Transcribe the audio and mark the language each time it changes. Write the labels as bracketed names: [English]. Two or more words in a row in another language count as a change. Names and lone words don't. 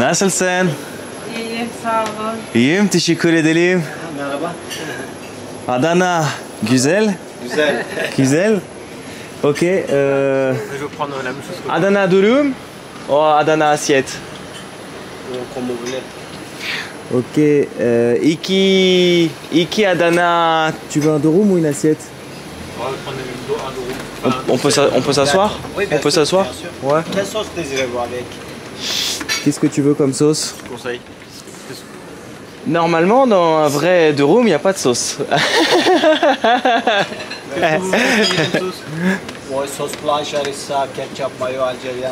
[Turkish] Nasılsın? İyiyim, sağ olun. İyiyim, teşekkür ederim. Merhaba. Adana, güzel. Güzel. Güzel. Ok. [French] Je vais prendre la même chose que Adana durum ou Adana assiette? Comme vous voulez. [Turkish] Ok. Iki Adana. [French] Tu veux un durum ou une assiette? On va prendre un euro. On peut s'asseoir? Oui, bien On peut sûr, s'asseoir? bien sûr. Ouais. Quelle sauce désirez-vous avec? Qu'est-ce que tu veux comme sauce? Conseil. Normalement, dans un vrai durum, il n'y a pas de sauce. Ouais, sauce blanche, harissa, ketchup, mayo, algérien.